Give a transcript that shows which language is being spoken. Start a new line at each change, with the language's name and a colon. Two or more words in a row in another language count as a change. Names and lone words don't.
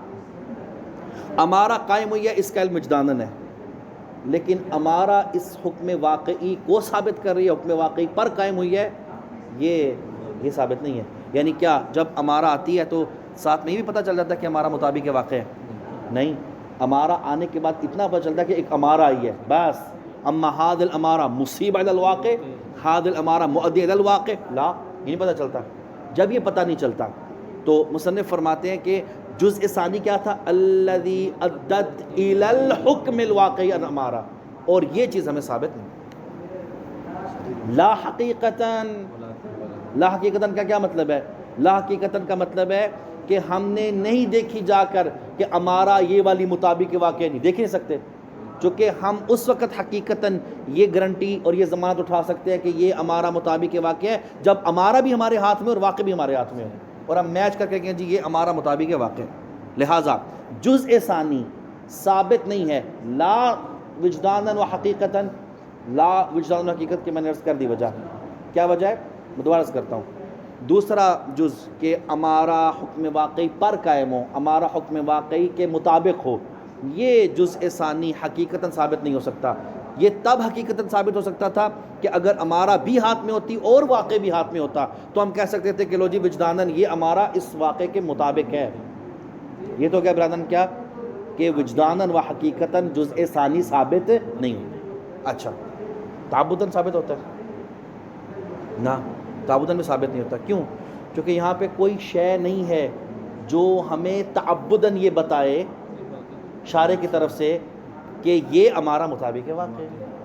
Urdu: امارہ قائم ہوئی ہے, اس کا علم وجداناً ہے, لیکن امارہ اس حکم واقعی کو ثابت کر رہی ہے, حکم واقعی پر قائم ہوئی ہے, یہ ثابت نہیں ہے. یعنی کیا, جب امارہ آتی ہے تو ساتھ میں یہ بھی پتہ چل جاتا ہے کہ امارہ مطابق واقع ہے نہیں. امارہ آنے کے بعد اتنا پتہ چلتا ہے کہ ایک امارہ آئی ہے بس.
Arabic: اما ھذا الامارہ مصیب علی الواقع, ھذا الامارہ مؤدی علی الواقع, لا,
Urdu: یہ نہیں پتہ چلتا. جب یہ پتہ نہیں چلتا تو مصنف فرماتے ہیں کہ جزء ثانی کیا تھا,
Arabic: الذی ادت الی الحکم الواقعی الامارہ,
Urdu: اور یہ چیز ہمیں ثابت نہیں.
Arabic: لا حقیقتاً, لا حقیقتاً
Urdu: کا کیا مطلب ہے,
Arabic: لا حقیقتاً
Urdu: کا مطلب ہے کہ ہم نے نہیں دیکھی جا کر کہ امارہ یہ والی مطابق واقع نہیں, دیکھ نہیں سکتے, چونکہ ہم اس وقت حقیقتاً یہ گارنٹی اور یہ ضمانت اٹھا سکتے ہیں کہ یہ امارہ مطابق واقع ہے جب امارہ بھی ہمارے ہاتھ میں اور واقع بھی ہمارے ہاتھ میں ہو, اور ہم میچ کر کے کہیں جی یہ امارہ مطابق واقع. لہٰذا جزء ثانی ثابت نہیں ہے,
Arabic: لا وجداناً و حقیقتاً,
Urdu: لا وجدان و حقیقت کی میں نے عرض کر دی. وجہ کیا وجہ ہے, میں دوبارہ عرض کرتا ہوں. دوسرا جز کہ امارہ حکم واقعی پر قائم ہو، امارہ حکم واقعی کے مطابق ہو، یہ جزء ثانی حقیقتاً ثابت نہیں ہو سکتا۔ یہ تب حقیقتاً ثابت ہو سکتا تھا کہ اگر امارہ بھی ہاتھ میں ہوتی اور واقع بھی ہاتھ میں ہوتا، تو ہم کہہ سکتے تھے کہ لو جی وجداناً یہ امارہ اس واقع کے مطابق ہے۔ یہ تو کیا برادران کیا کہ
Arabic: وجداناً و حقیقتاً
Urdu: جزء ثانی ثابت نہیں ہوتا۔ اچھا تعبداً ثابت ہوتا ہے؟ نہ، تعبداً میں ثابت نہیں ہوتا۔ کیوں؟ کیونکہ یہاں پہ کوئی شے نہیں ہے جو ہمیں تعبداً یہ بتائے شارع کی طرف سے کہ یہ امارہ مطابق واقع ہے۔